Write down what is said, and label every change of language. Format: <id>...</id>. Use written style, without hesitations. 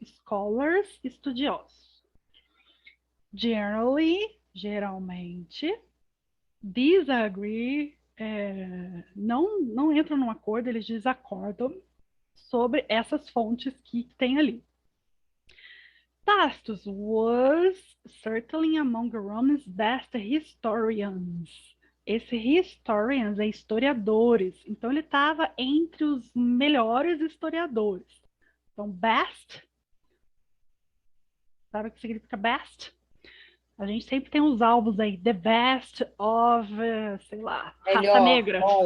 <pt>Scholars, estudiosos. Geralmente, disagree, não entram num acordo, eles desacordam sobre essas fontes que tem ali.</pt> <en>Tacitus was certainly among Rome's best historians.</en> <pt>Esse historians é historiadores. Então, ele estava entre os melhores historiadores. Então, best, sabe o que significa best? A gente sempre tem os alvos aí, the best of, sei lá, raça negra.</pt>